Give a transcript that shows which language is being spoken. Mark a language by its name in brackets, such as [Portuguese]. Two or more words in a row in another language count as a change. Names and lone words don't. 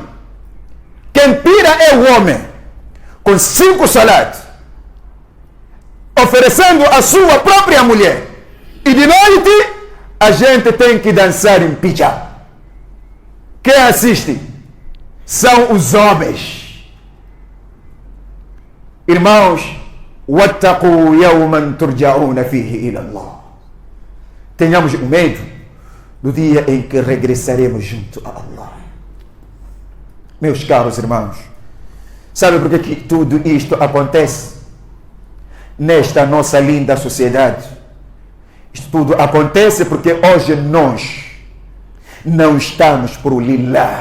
[Portuguese] Quem tira é o homem, com 5 salários, oferecendo a sua própria mulher. E de noite, a gente tem que dançar em picha. Quem assiste são os homens. Irmãos, [Arabic] وَاتَّقُوا يَوْمًا تُرْجَعُونَ فِيهِ إِلَى اللَّهِ. [Portuguese] Tenhamos o medo do dia em que regressaremos junto a Allah. Meus caros irmãos, sabe por que tudo isto acontece nesta nossa linda sociedade? Isto tudo acontece porque hoje nós não estamos por lilá.